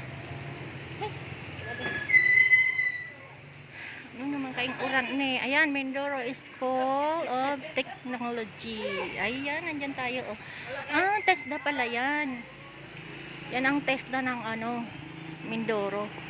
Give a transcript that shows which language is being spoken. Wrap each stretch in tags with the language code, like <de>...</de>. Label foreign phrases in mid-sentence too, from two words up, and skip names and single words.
<bik>Ano naman kaing uran ni? Ayan, Mindoro School of Technology.</bik> <tl>Ayan, nandyan tayo. Oh. Ah, TESDA pala yan. Yan ang TESDA ng Mindoro.</tl>